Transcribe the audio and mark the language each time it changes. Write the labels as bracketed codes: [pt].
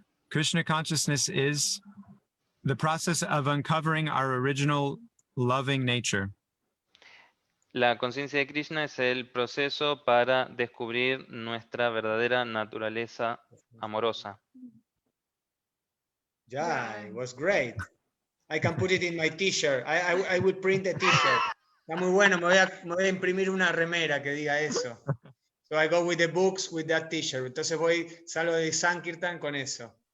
[en] Krishna consciousness is the process of uncovering our original loving nature. [es] La conciencia de Krishna es el proceso para descubrir nuestra verdadera naturaleza amorosa. [en] Yeah, it was great. I can put it in my t-shirt. I would print a t-shirt. [es] Está muy bueno, me voy a imprimir una remera que diga eso. [en] So I go with the books with that t-shirt. [es] Entonces salgo de Sankirtan con eso.